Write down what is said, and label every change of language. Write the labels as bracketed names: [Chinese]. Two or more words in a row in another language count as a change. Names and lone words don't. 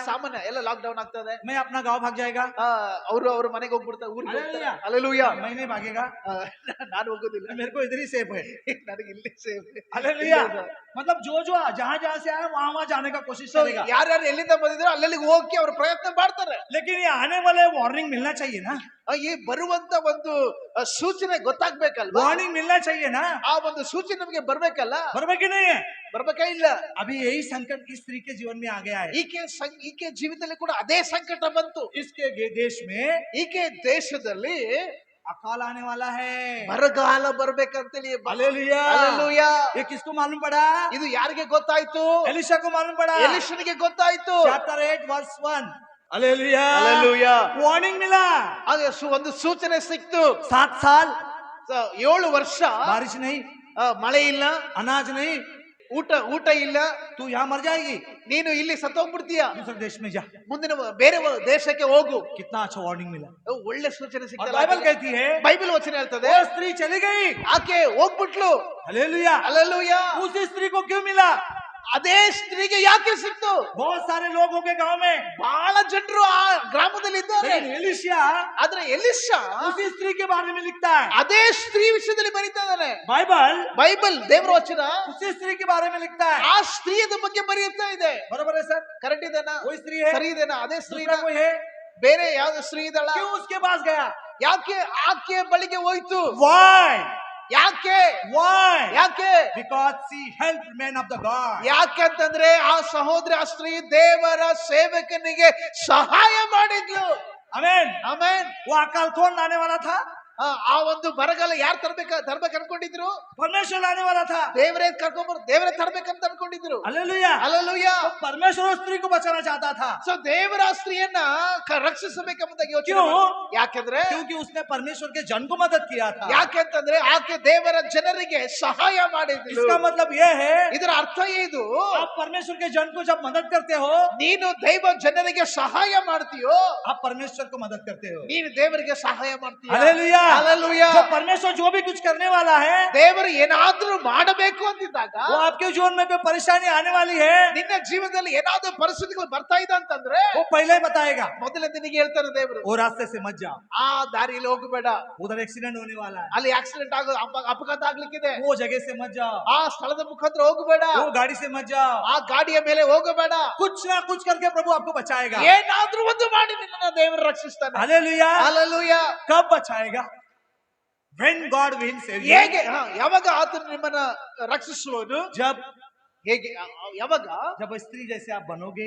[Kannada] ಸಾಮಾನ್ಯ ಎಲ್ಲ ಲಾಕ್ ಡೌನ್ ಆಗ್ತದೆ. [Hindi] मैं अपना गांव भाग जाएगा. [Kannada] ಅವರು ಅವ್ರ ಮನೆಗೆ ಹೋಗ್ಬಿಡ್ತಾರೆ, ಊರಿಗೆ ಹೋಗ್ತಾರೆ. [English] Hallelujah. Hallelujah. [Hindi] मैं नहीं भागेगा, [Kannada] ನಾನು ಹೋಗೋದಿಲ್ಲ, [Hindi] मेरे को इधर ही सेफ है. [Kannada] ನನಗೆ ಇಲ್ಲಿ ಸೇಫ್. [Hindi] हालेलुया. मतलब जो जहां जहां से आया वहां वहां जाने का कोशिश करेगा. [Kannada] ಯಾರ್ಯಾರು ಎಲ್ಲಿಂದ ಬಂದಿದ್ರು ಅಲ್ಲೆಲ್ಲಿಗೆ ಹೋಗಿ ಅವ್ರ ಪ್ರಯತ್ನ ಮಾಡ್ತಾರೆ. [Hindi] लेकिन ये आने वाले वार्निंग मिलना चाहिए ना. [Kannada] ಈ ಬರುವಂತ ಒಂದು ಸೂಚನೆ ಗೊತ್ತಾಗ್ಬೇಕಲ್ವಾ? [Hindi] वार्निंग मिलना चाहिए ना. [Kannada] ಆ ಒಂದು ಸೂಚನೆ ನಮಗೆ ಬರ್ಬೇಕಲ್ಲ? [Hindi] बराबर की नहीं है? [Kannada] ಬರ್ಬೇಕಾ ಇಲ್ಲ? [Hindi] अभी यही संकट इस स्त्री के जीवन में आ गया है. [Kannada] ಈಕೆ ಜೀವಿತದಲ್ಲಿ ಕೂಡ ಅದೇ ಸಂಕಟ ಬಂತು. [Hindi] इसके देश में [Kannada] ಈಕೆ ದೇಶದಲ್ಲಿ [Hindi] अकाल आने वाला है. [Kannada] ಬರಗಾಲ ಬರ್ಬೇಕಂತೇಳಿ. [Hindi] हालेलुया. [English] Hallelujah. [Hindi] ये किसको मालूम पड़ा? [Kannada] ಇದು ಯಾರಿಗೆ ಗೊತ್ತಾಯ್ತು? [Hindi] एलिशा को मालूम पड़ा. [Kannada] ಎಲಿಷನಿಗೆ ಗೊತ್ತಾಯ್ತು. [Hindi] चैप्टर 8 वर्स 1. हालेलुया. [English] Hallelujah. [Hindi] वार्निंग मिला. [Kannada] ಹಾಗೆ ಒಂದು ಸೂಚನೆ ಸಿಕ್ತು. [Hindi] 7 साल [Kannada] 7 ವರ್ಷ [Hindi] बारिश नहीं, [Kannada] ಮಳೆ ಇಲ್ಲ, [Hindi] अनाज नहीं, [Kannada] ಊಟ ಇಲ್ಲ, [Hindi] तू यहाँ मर जाएगी, [Kannada] ನೀನು ಇಲ್ಲಿ ಸತ್ತೋಗ್ಬಿಡ್ತೀಯ, [Hindi] दूसरे देश में जा. [Kannada] ಮುಂದಿನ ಬೇರೆ ದೇಶಕ್ಕೆ ಹೋಗು. [Hindi] कितना अच्छा वार्निंग मिला. [Kannada] ಒಳ್ಳೆ ಸೂಚನೆ [Hindi] और [Kannada] ಸಿಕ್ತಲ್ಲ. [Hindi] बाइबल कहती है [Kannada] ಬೈಬಲ್ ವಚನ ಹೇಳ್ತದೆ, [Hindi] वो स्त्री चली गई. [Kannada] ಆಕೆ ಹೋಗ್ಬಿಟ್ಲು. [Hindi] हालेलुया. [English] Hallelujah. [Hindi] उस स्त्री को क्यों मिला? [Kannada] ಅದೇ ಸ್ತ್ರೀಗೆ ಯಾಕೆ ಸಿಕ್ತು? [Hindi] बहुत सारे लोग होंगे गांव में, [Kannada] ಬಹಳ ಜನರು ಆ ಗ್ರಾಮದಲ್ಲಿ ಇದ್ದಾರೆ. [Hindi] लेकिन एलिशा [Kannada] ಆದ್ರೆ ಎಲಿಷಾ [Hindi] उसी स्त्री के बारे में लिखता है. [Kannada] ಅದೇ ಸ್ತ್ರೀ ವಿಷಯದಲ್ಲಿ ಬರೀತಾ ಇದ್ದಾನೆ. [Hindi] बाइबल [Kannada] ದೇವರ ವಚನ [Hindi] उसी स्त्री के बारे में लिखता है. [Kannada] ಆ ಸ್ತ್ರೀಯದ ಬಗ್ಗೆ ಬರೆಯುತ್ತಾ ಇದೆ. [Hindi] बराबर है सर? [Kannada] ಕರೆಕ್ಟ್ ಇದೆನಾ? [Hindi] वही स्त्री है. [Kannada] ಸರಿ ಇದೆನಾ? ಅದೇ ಸ್ತ್ರೀ [Hindi] दूसरा कोई है? [Kannada] ಬೇರೆ ಯಾವ್ದು ಸ್ತ್ರೀ ಇದಲ್ಲ? [Hindi] क्यों उसके पास गया? [Kannada] ಯಾಕೆ ಆಕೆ ಬಳಿಗೆ ಹೋಯ್ತು? [English] Why? [Kannada] ಯಾಕೆ? [English] Why? [Kannada] ಯಾಕೆ? [English] Because she helped men of the God. [Kannada] ಯಾಕೆ ಅಂತಂದ್ರೆ ಆ ಸಹೋದರಿ, ಆ ಸ್ತ್ರೀ ದೇವರ ಸೇವಕನಿಗೆ ಸಹಾಯ ಮಾಡಿದ್ಲು. [English] Amen. [Kannada] ಆಮೆನ್. [Hindi] वो अकाल कौन लाने वाला था? [Kannada] ಆ ಒಂದು ಬರಗಾಲ ಯಾರು ತರ್ಬೇಕು ಅನ್ಕೊಂಡಿದ್ರು? [Hindi] परमेश्वर लाने वाला था. [Kannada] ದೇವರೇ ದೇವರೇ ತರ್ಬೇಕಂತ ಅನ್ಕೊಂಡಿದ್ರು. [Hindi] हालेलुया. [English] Hallelujah. [Hindi] तो परमेश्वर उस स्त्री को बचाना चाहता था. [Kannada] ಸೊ ದೇವರ ಆ ಸ್ತ್ರೀಯನ್ನ ರಕ್ಷಿಸಬೇಕೆಂಬುದಾಗಿ ಯೋಚನೆ [Hindi] क्यों? [Kannada] ಮಾಡಿದ್ರು. ಯಾಕೆಂದ್ರೆ [Hindi] क्योंकि उसने परमेश्वर के जन को मदद किया था. [Kannada] ಯಾಕೆಂತಂದ್ರೆ ಆಕೆ ದೇವರ ಜನರಿಗೆ ಸಹಾಯ ಮಾಡಿದ್ಲು. [Hindi] इसका मतलब यह है, [Kannada] ಇದರ ಅರ್ಥ ಇದು, [Hindi] आप परमेश्वर के जन को जब मदद करते हो, [Kannada] ನೀನು ದೈವ ಜನರಿಗೆ ಸಹಾಯ ಮಾಡ್ತೀಯೋ, [Hindi] आप परमेश्वर को मदद करते हो. [Kannada] ನೀನು ದೇವರಿಗೆ ಸಹಾಯ ಮಾಡ್ತೀಯ. [Hindi] हालेलुया. [English] Hallelujah. [Hindi] जो परमेश्वर जो भी कुछ करने वाला है, [Kannada] ದೇವರು ಏನಾದ್ರೂ ಮಾಡಬೇಕು ಅಂತಿದ್ದಾಗ, [Hindi] वो आपके जीवन में कोई परेशानी आने वाली है, [Kannada] ನಿನ್ನ ಜೀವನದಲ್ಲಿ ಏನಾದ್ರೂ ಪರಿಸ್ಥಿತಿಗಳು ಬರ್ತಾ ಇದೆ ಅಂತಂದ್ರೆ [Hindi] वो पहले ही बताएगा. [Kannada] ಮೊದಲೇ ನಿನಗೆ ಹೇಳ್ತಾರೆ ದೇವರು, [Hindi] वो रास्ते से मत जाओ, [Kannada] ಆ ದಾರಿಯಲ್ಲಿ ಹೋಗಬೇಡ, [Hindi] उधर एक्सीडेंट होने वाला है. [Kannada] ಅಲ್ಲಿ ಆಕ್ಸಿಡೆಂಟ್ ಅಪಘಾತ ಆಗ್ಲಿಕ್ಕಿದೆ, [Hindi] वो जगह से मत जाओ, [Kannada] ಆ ಸ್ಥಳದ ಮುಖಾಂತರ ಹೋಗಬೇಡ, [Hindi] वो गाड़ी से मत जाओ. [Kannada] ಆ ಗಾಡಿಯ ಮೇಲೆ ಹೋಗಬೇಡ. [Hindi] कुछ ना कुछ करके प्रभु आपको बचाएगा. [Kannada] ಏನಾದ್ರೂ ಒಂದು ಮಾಡಿ ನಿನ್ನನ್ನು ದೇವರು ರಕ್ಷಿಸ್ತಾನೆ. [Hindi] हालेलुया. [English] Hallelujah. [Hindi] कब बचाएगा? [English] When God will save you. [Kannada] ಹೇಗೆ? ಯಾವಾಗ ಆತನು ನಿಮ್ಮನ್ನ ರಕ್ಷಿಸುವನು? [Hindi] जब [Kannada] ಹೇಗೆ? ಯಾವಾಗ? [Hindi] जब स्त्री जैसे आप बनोगे.